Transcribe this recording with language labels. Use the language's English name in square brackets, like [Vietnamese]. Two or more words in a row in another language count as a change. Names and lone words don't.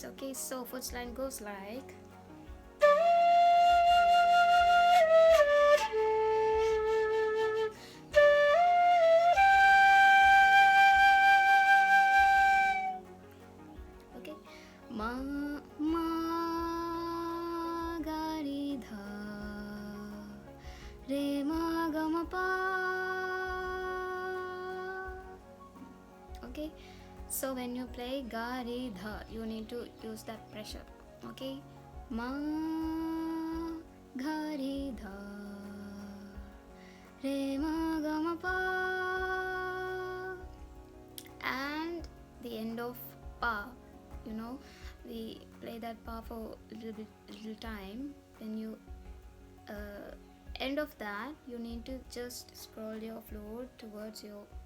[English] Okay, so first line goes like okay, ma ma ga re dha re ma ga ma pa. Okay, so when you play ga re dha, you need to use that pressure. Okay, ma ga re dha re ma ga ma pa, and the end of pa, you know, we play that pa for little time. When you end of that, you need to just scroll your flute toward you.